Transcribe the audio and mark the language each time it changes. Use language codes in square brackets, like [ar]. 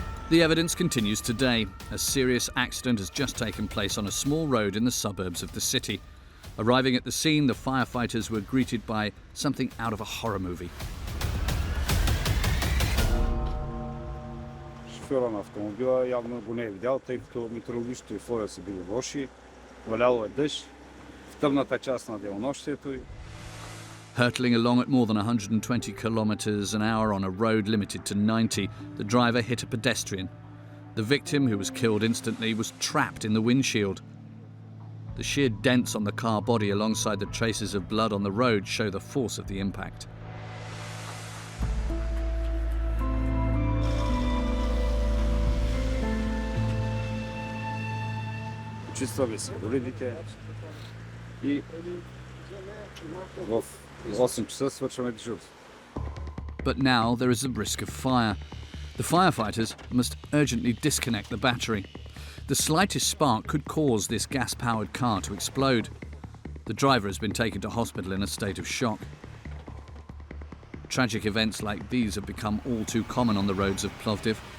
[en] The evidence continues today. A serious accident has just taken place on a small road in the suburbs of the city. Arriving at the scene, the firefighters were greeted by something out of a horror movie. [bg] Шофьора на автомобила явно го не е видял, тъй като метеорологичните условия са били лоши, валяло е дъжд в тъмната част на денонощието. [en] Hurtling along at more than 120 kilometers an hour on a road limited to 90, the driver hit a pedestrian. The victim, who was killed instantly, was trapped in the windshield. The sheer dents on the car body alongside the traces of blood on the road show the force of the impact. [bg] Почиствали се уредите и в 8 часа свършваме дежурство. [en] But now there is a risk of fire. The firefighters must urgently disconnect the battery. The slightest spark could cause this gas-powered car to explode. The driver has been taken to hospital in a state of shock. Tragic events like these have become all too common on the roads of Plovdiv.